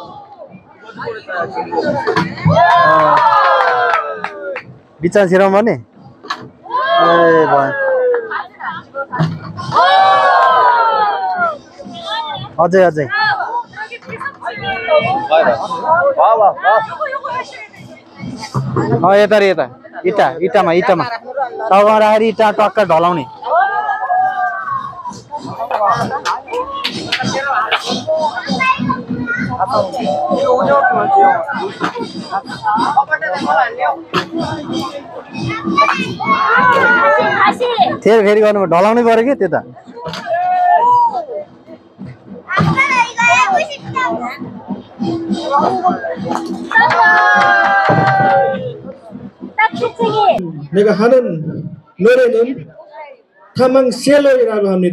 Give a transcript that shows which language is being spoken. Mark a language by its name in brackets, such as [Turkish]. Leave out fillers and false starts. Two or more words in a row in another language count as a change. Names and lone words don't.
[Nepali] बिचमा छिराउनु पर्ने ए भयो अझै यता रे यता इँटामा टाउकोमा राखेर इँटा टक्क ढलाउने [Korean] 이거 오징어 맞지요? 다시. [Nepali] फेरि फेरि गर्नु ढलाउनै पर्यो कि त्यता [Korean] 아빠 이거 하고 싶다. 딱지치기. 내가 하는 노래는 타망셀러이라고 합니다.